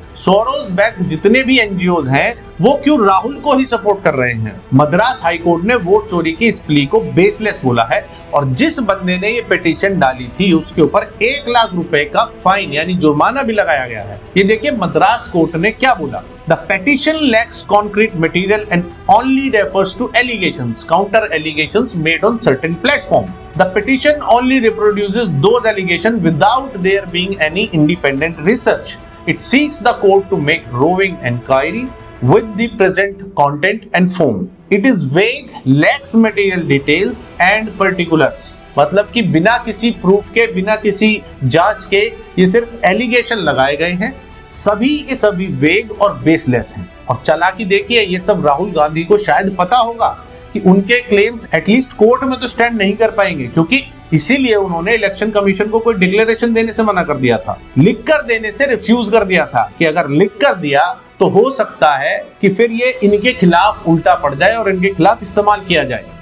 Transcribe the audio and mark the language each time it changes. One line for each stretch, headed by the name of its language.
Hindi: Soros backed जितने भी NGOs हैं वो क्यों राहुल को ही सपोर्ट कर रहे हैं? मद्रास हाईकोर्ट ने वोट चोरी की इस प्ली को बेसलेस बोला है और जिस बंदे ने ये पिटीशन डाली थी उसके ऊपर 1 लाख रुपए का फाइन यानी जुर्माना भी लगाया गया है। ये देखिए मद्रास कोर्ट ने क्या बोला।
English: The petition lacks concrete material and only refers to allegations, counter allegations made on certain platform. The petition only reproduces those allegations without there being any independent research. It seeks the court to make roving inquiry with the present content and form. It is vague, lacks material details and particulars.
Hindi: मतलब कि बिना किसी proof के, बिना किसी जांच के ये सिर्फ एलिगेशन लगाए गए हैं। सभी के सभी वेग और बेसलेस हैं। और चालाकी देखिए, ये सब राहुल गांधी को शायद पता होगा कि उनके क्लेम्स एटलीस्ट कोर्ट में तो स्टैंड नहीं कर पाएंगे, क्योंकि इसीलिए उन्होंने इलेक्शन कमीशन को कोई डिक्लेरेशन देने से मना कर दिया था, लिख कर देने से रिफ्यूज कर दिया था कि अगर लिख कर दिया तो हो सकता है कि फिर ये इनके खिलाफ उल्टा पड़ जाए और इनके खिलाफ इस्तेमाल किया जाए।